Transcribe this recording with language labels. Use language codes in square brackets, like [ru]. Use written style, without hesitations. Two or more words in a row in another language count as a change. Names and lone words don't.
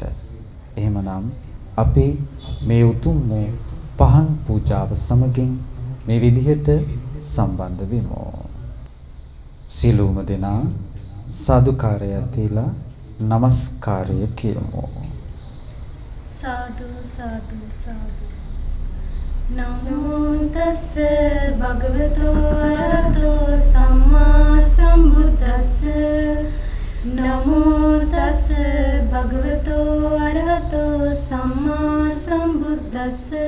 [si] එහෙමනම් අපි මේ උතුම් වූ පහන් පූජාව සමගින් මේ විදිහට සම්බන්ධ වෙමු. සියලුම දෙනා සාදුකාරය දීලා නමස්කාරය කියමු. සාදු සාදු සාදු. [pi] නමෝ තස්ස භගවතෝ අරහතෝ සම්මා සම්බුද්දස්ස. නමෝ තස්ස භගවතෝ අරහතෝ සම්මා සම්බුද්දස්ස.